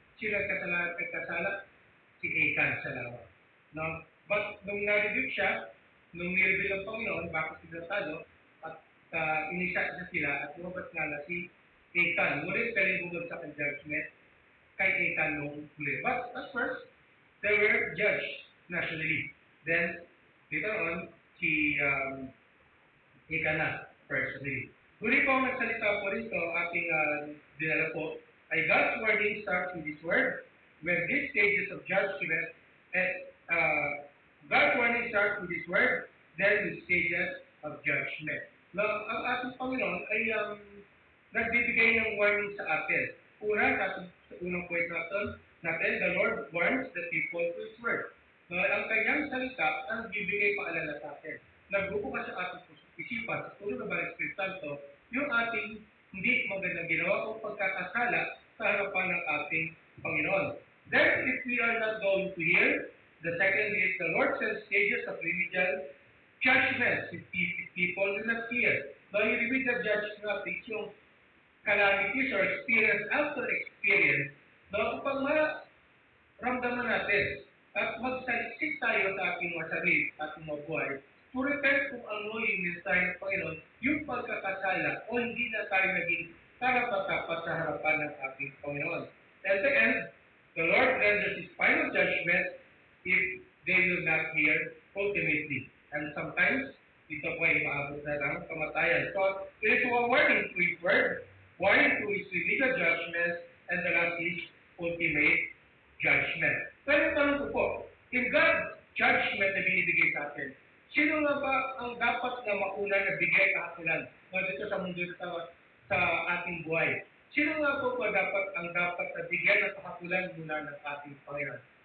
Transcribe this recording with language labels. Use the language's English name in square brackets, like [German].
[Filipino] Sila nagkasala, si Achan sa lawa. No? But nung na-rebuke siya, nung nireveal ng Panginoon, bakit sila talo, at inisa na sila, at lumabas nga na si Achan. Ngunit galing bumagsak ang judgment kay Achan nung huli. [English] But at first, they were judged nationally. Then, later on, si Achan na personally. [Filipino] Huli po ang nagsalita po rito, ating dinala po, ay [English] God's wording starts with His word. When these stages of judgment, and God's warning starts with His word, then with stages of judgment. [Filipino] Now, ang ating Panginoon ay nagbibigay ng warning sa atin. Una, sa unang point natin, [English] the Lord warns the people through His word. [Filipino] Now, ang kanyang salita ang bibigay paalala sa atin. Nagbubukas sa ating isipan, sa tulong ng Banal Espiritu Santo, yung ating hindi magandang ginawa o pagkakasala sa harapan ng ating Panginoon. [English] Then, if we are not going to hear, the second is the Lord sends stages of remedial judgments if people do not hear. [Filipino] Now, yung remedial judgment is yung calamities or experience after experience, no, upang maramdaman natin at magsaliksik tayo sa ating mga sarili, ating mga buhay, to repent kung ano yung mensahe ng Panginoon, yung pagkakasala o hindi na tayo naging karapat-dapat sa harapan ng ating Panginoon. [English] At the end, the Lord renders His final judgment if they will not hear ultimately. [Filipino] And sometimes, ito po ay maabot na ng kamatayan. [English] So, it is a warning to His word, warning to His remedial judgment, and the last is ultimate judgment. [Filipino] Pero tanong ko po, [English] in God's judgment [Filipino] na binibigay sa atin, sino nga ba ang dapat na mauna na bigay kahakulan dito sa mundo sa ating buhay? Sino nga po ba ang dapat na bigyan ng kahakulan mula ng ating Panginoon?